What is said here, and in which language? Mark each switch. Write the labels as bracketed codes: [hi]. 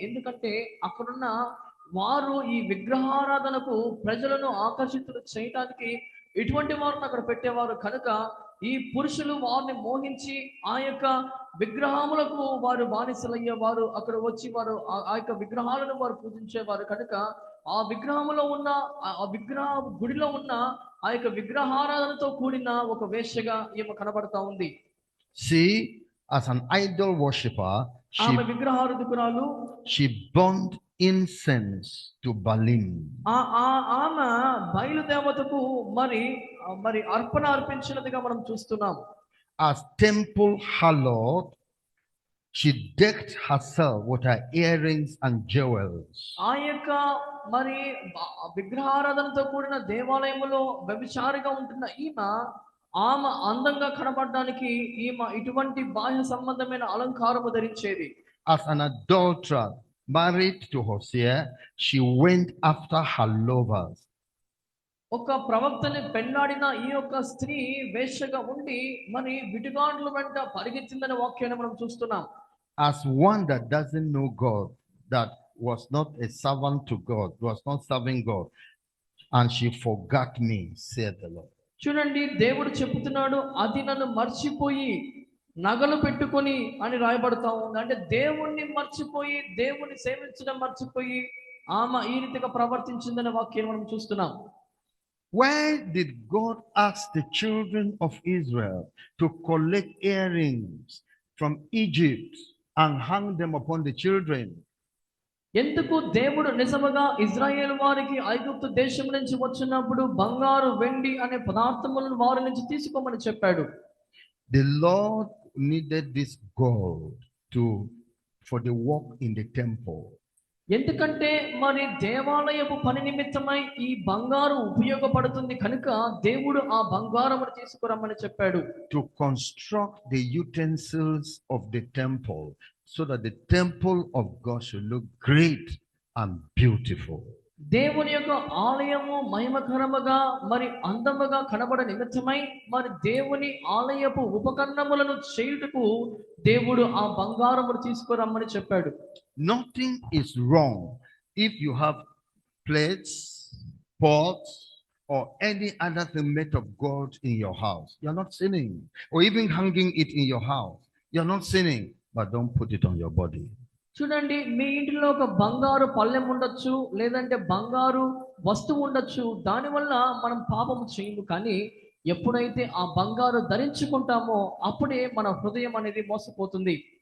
[te] ఎందుకంటే అక్కడున్న వారు ఈ విగ్రహారాధనకు ప్రజలను ఆకర్షితులు చేయటానికి ఇటువంటి వారిని అక్కడ పెట్టేవారు కనుక ఈ పురుషులు వారిని మోహించి ఆ యొక్క విగ్రహములకు వారు బానిసలయ్యేవారు. అక్కడ వచ్చి వారు ఆ యొక్క విగ్రహాలను వారు పూజించేవారు కనుక ఆ విగ్రహములో ఉన్న ఆ విగ్రహ గుడిలో ఉన్న ఆ యొక్క విగ్రహారాధనతో కూడిన ఒక వేశ్యగా ఈమె కనబడతా ఉంది. [en] See, as an idol worshiper, [te] ఆమె విగ్రహారాధకురాలు. [en] she burned incense to Baalim. [te] ఆమె బయలుదేవతకు మరి మరి అర్పణ అర్పించినదిగా మనం చూస్తున్నాం. [en] As temple harlot, she decked herself with her earrings and jewels. [te] ఆ యొక్క మరి విగ్రహారాధనతో కూడిన దేవాలయములో వ్యభిచారిగా ఉంటున్న ఆమె అందంగా కనబడడానికి ఈమె ఇటువంటి బాహ్య సంబంధమైన అలంకారము ధరించేది. [en] As an adulterer married to Hosea, she went after her lovers. [te] ఒక ప్రవక్తని పెళ్లాడిన ఈ యొక్క స్త్రీ వేశ్యగా ఉండి మరి విటుగాండ్ల వెంట పరిగెత్తిందనే వాక్యాన్ని మనం చూస్తున్నాం. [en] As one that doesn't know God, that was not a servant to God, was not serving God, and she forgot me, said the Lord. [te] చూడండి, దేవుడు చెబుతున్నాడు, అది నన్ను మర్చిపోయి నగలు పెట్టుకొని అని రాయబడతా ఉంది. అంటే దేవుణ్ణి మర్చిపోయి, దేవుణ్ణి సేవించడం మర్చిపోయి ఆమె ఈ రీతిగా ప్రవర్తించిందనే వాక్యం మనం చూస్తున్నాం. [en] Why did God ask the children of Israel to collect earrings from Egypt and hang them upon the children? [te] ఎందుకు దేవుడు నిజముగా ఇజ్రాయేల్ వారికి ఐగుప్తు దేశం నుంచి వచ్చినప్పుడు బంగారు వెండి అనే పదార్థములను వారి నుంచి తీసుకోమని చెప్పాడు? [en] The Lord needed this gold for the work in the temple. [te] ఎందుకంటే మరి దేవాలయపు పని నిమిత్తమై ఈ బంగారు ఉపయోగపడుతుంది కనుక దేవుడు ఆ బంగారమును తీసుకురమ్మని చెప్పాడు. [en] To construct the utensils of the temple so that the temple of God should look great and beautiful. [te] దేవుని యొక్క ఆలయము మహిమకరముగా మరి అందముగా కనబడ నిమిత్తమై మరి దేవుని ఆలయపు ఉపకరణములను చేయుటకు దేవుడు ఆ బంగారమును తీసుకురమ్మని చెప్పాడు. [en] Nothing is wrong if you have plates, pots, or any other thing made of gold in your house. You're not sinning. Or even hanging it in your house. You're not sinning, but don't put it on your body. [te] చూడండి, మీ ఇంటిలో ఒక బంగారు పళ్ళెం ఉండొచ్చు, లేదంటే బంగారు వస్తువు ఉండొచ్చు. దానివల్ల మనం పాపము చేయము. కానీ ఎప్పుడైతే ఆ బంగారు ధరించుకుంటామో అప్పుడే మన హృదయం అనేది మోసపోతుంది.